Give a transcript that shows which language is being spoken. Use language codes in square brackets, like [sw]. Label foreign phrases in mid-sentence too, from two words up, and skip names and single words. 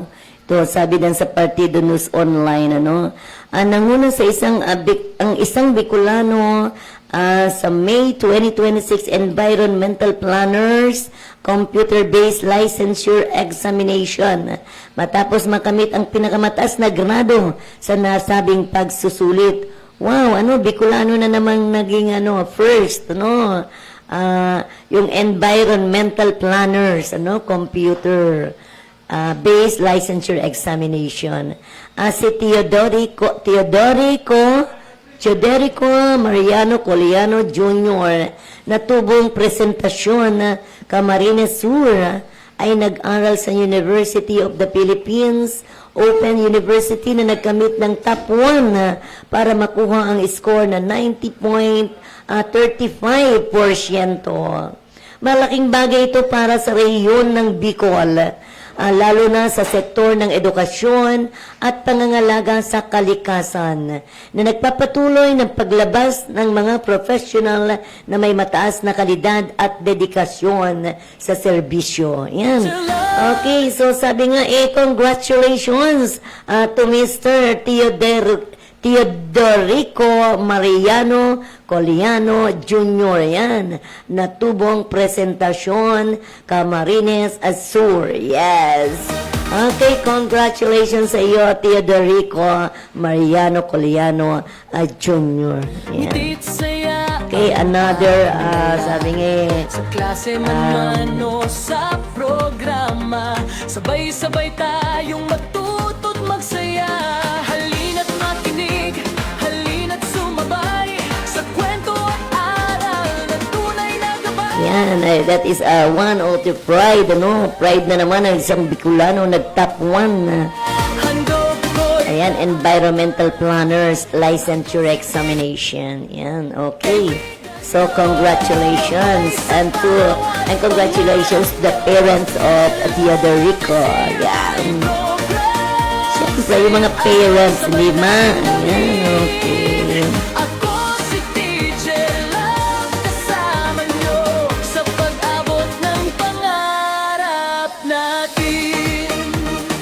[tl] Ito, sabi din sa Partido News Online, nanguna sa ang isang Bicolano sa May 2026 Environmental Planners Computer-Based Licensure Examination matapos makamit ang pinakamataas na grado sa nasabing pagsusulit. Wow, Bicolano na namang naging first, yung [en] environmental planners, computer based licensure examination. [tl] Si Teodorico Mariano Coliano Jr. na tubong presentasyon Camarines Sur ay nag-aral sa University of the Philippines Open University na nagkamit ng top 1 para makuha ang score na 90.35%. Malaking bagay ito para sa rehiyon ng Bicol, lalo na sa sektor ng edukasyon at pangangalaga sa kalikasan, na nagpapatuloy ng paglabas ng mga professional na may mataas na kalidad at dedikasyon sa serbisyo. Yan. [en] Okay, so [tl] sabi nga, [en] congratulations to Mr. Teodorico Mariano Coliano Jr. [tl] Yan, natubong presentasyon Camarines Sur. Yes. [en] Okay, congratulations [tl] sa iyo, Teodorico Mariano Coliano Jr. Yan. Ngitit saya [en] Okay, another, [tl] sabi nga, sa klase man o sa programa. Sabay-sabay tayong matuto't magsaya. Halina't makinig, halina't sumabay sa kwento at aral ng tunay na gabay. yan, [en] that is one of the pride, Pride [tl] na naman ang isang Bicolano, nag-top 1. Handog ko'y [en] Ayan, environmental planners licensure examination. [tl] Yan, okay. [en] So, congratulations and congratulations to the parents of Teodorico. [tl] Yan. Siyempre, yung mga parents, 5. Ayan, okay. ako si Teacher Love, kasama niyo sa pag-abot ng pangarap natin.